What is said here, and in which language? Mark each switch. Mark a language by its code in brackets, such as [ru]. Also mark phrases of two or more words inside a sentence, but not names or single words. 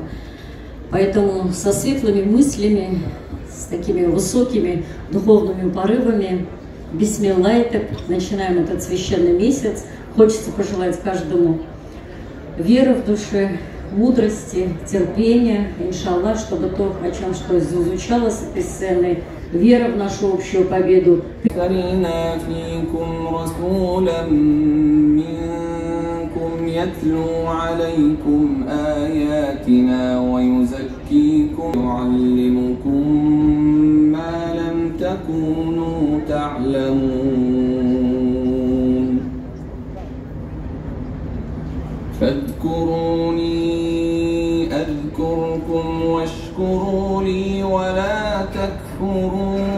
[ru] Поэтому со светлыми мыслями, с такими высокими духовными порывами, бисмиллахи, начинаем этот священный месяц. Хочется пожелать каждому веры в душе, мудрости, терпения, иншаллах, чтобы то, о чем что изучалось с этой сцены, вера в нашу общую победу. [ar] يتلو عليكم آياتنا ويزكيكم ويعلمكم ما لم تكونوا تعلمون فاذكروني أذكركم واشكروا لي ولا تكفرون